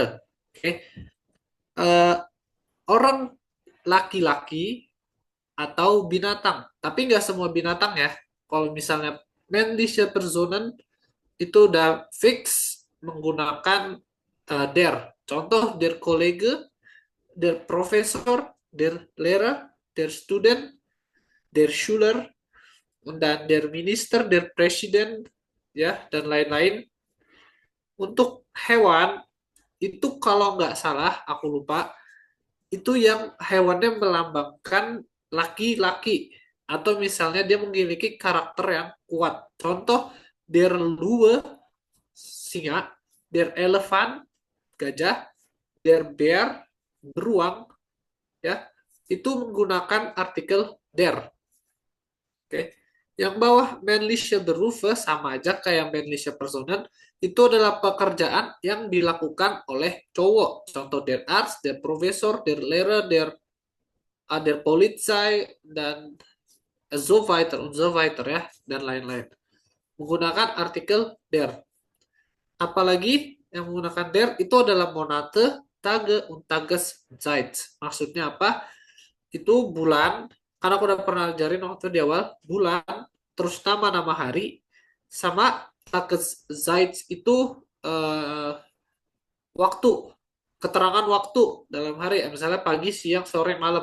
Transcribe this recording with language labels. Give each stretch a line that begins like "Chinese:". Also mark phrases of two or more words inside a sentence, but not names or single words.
Indonesian: Oke. Eh, orang laki-laki atau binatang. Tapi nggak semua binatang ya. Kalau misalnya
German: männliche Personen
Indonesian: itu udah fix menggunakan der.
German: Contoh der Kollege, der Professor, der Lehrer, der Student, der Schüler, dan der Minister, der Presiden,
Indonesian: ya, dan lain-lain. Untuk hewan, itu kalau nggak salah, aku lupa, itu yang hewannya melambangkan laki-laki. Atau misalnya dia memiliki karakter yang kuat. Contoh,
German: der Löwe,
Indonesian: singa,
German: der Elefant,
Indonesian: gajah,
German: der Bear,
Indonesian: beruang, ya, itu menggunakan artikel der. Oke. Yang bawah
German: männliche Berufe
Indonesian: sama aja kayak
German: männliche Personen,
Indonesian: itu adalah pekerjaan yang dilakukan oleh cowok.
German: Contoh der Arzt, der Profesor, der Lehrer, der Polizei, dan so weiter und so weiter
Indonesian: ya, dan lain-lain. Menggunakan artikel der. Apalagi yang menggunakan der itu adalah
German: Monate, Tage, und Tageszeit.
Indonesian: Maksudnya apa? Itu bulan, karena aku udah pernah ajarin waktu di awal, bulan, terus nama-nama hari, sama Tageszeit itu waktu, keterangan waktu dalam hari, misalnya pagi, siang, sore, malam.